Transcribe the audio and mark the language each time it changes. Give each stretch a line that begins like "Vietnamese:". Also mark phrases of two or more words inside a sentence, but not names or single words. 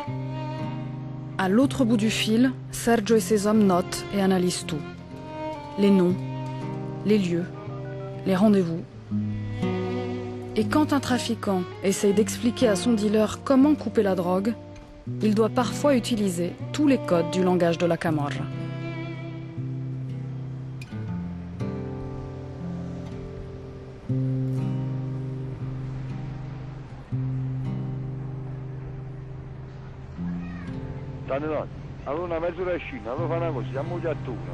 French: À l'autre bout du fil, Sergio et ses hommes notent et analysent tout. Les noms, les lieux, les rendez-vous. Et quand un trafiquant essaye d'expliquer à son dealer comment couper la drogue, il doit parfois utiliser tous les codes du langage de la Camorra.
Italian: Allora una mezz'ora scina, allora fa una cosa, siamo già a turno.